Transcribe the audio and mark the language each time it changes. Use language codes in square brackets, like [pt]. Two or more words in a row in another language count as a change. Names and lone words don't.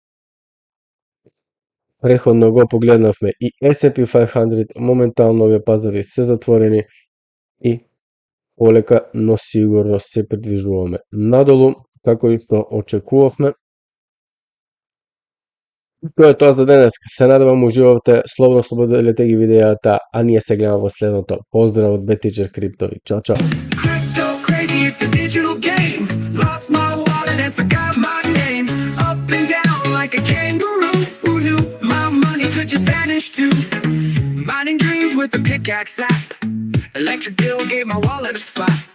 [mk] Претходно го погледнавме и S&P 500, моментално овие пазари се затворени и полека, но сигурно се придвижуваме надолу, како и што очекувавме. Тоа е тоа за денес. Се надевам уживавте, слободно споделете ги видеата, а ние се гледаме во следното. Поздрав од BTG Crypto и чао чао. [en] Crypto crazy, it's a digital game. Lost my wallet and forgot my name. Up and down like a kangaroo. Who knew my money could just vanish too? Mining dreams with a pickaxe app. Electric bill gave my wallet a slap.